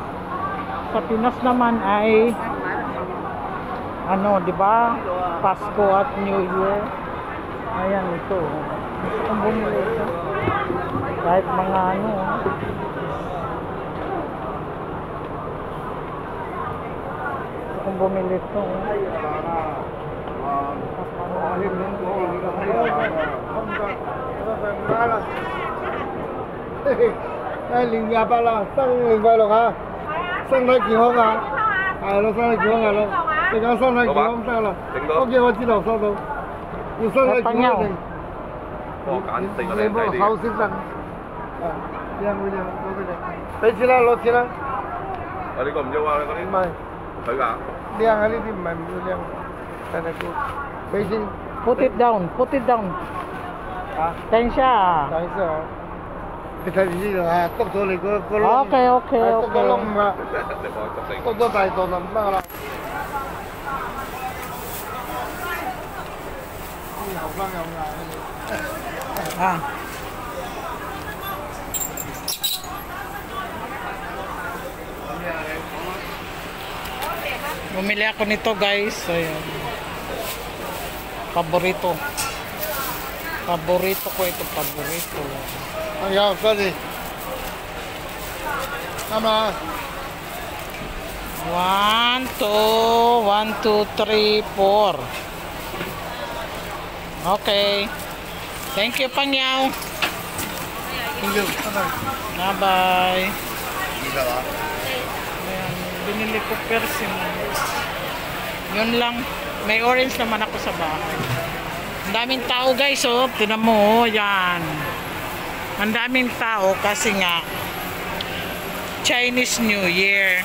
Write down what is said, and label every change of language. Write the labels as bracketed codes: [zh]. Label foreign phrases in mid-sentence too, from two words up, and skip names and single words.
[tl] Sa Pinas naman ay ano, diba? Pasko at New Year. Ayan ito. Gusto kong bumili ito. Kahit mga ano. Gusto kong bumili ito. [yue] 零廿八啦，生日快樂嚇，身體健康啊，係咯，身體健康係咯，你講身體健康得啦。OK，我知道收到，要身體健康一定。我揀四個靚仔啲。好先生，啊，靚會靚，攞俾你，俾錢啦，攞錢啦。啊，呢個唔要啊，你嗰啲唔係佢㗎。靚啊，呢啲唔係唔要靚， [en] 真係good， [yue] 俾錢。 [en] Put it down, put it down. [yue] 啊，等一下。等一下啊。你睇住呢度啊，篤咗你個窿。 OK。篤咗窿啊，你幫我執四個。篤咗大度就唔得啦。後生有眼。 [tl] Ah. Bumili ako nito guys. Ayan. Paborito ko ito, paborito. Ayan, sorry. Tama. 1, 2, 3, 4. Okay. [en] Thank you, [tl] Pangyaw. Thank you. Bye-bye. Isa ba? Ayan, binili ko persimmon. Yun lang. May orange naman ako sa bahay. Ang daming tao guys, oh. Tinan mo, oh. Yan. Ang daming tao kasi nga Chinese New Year.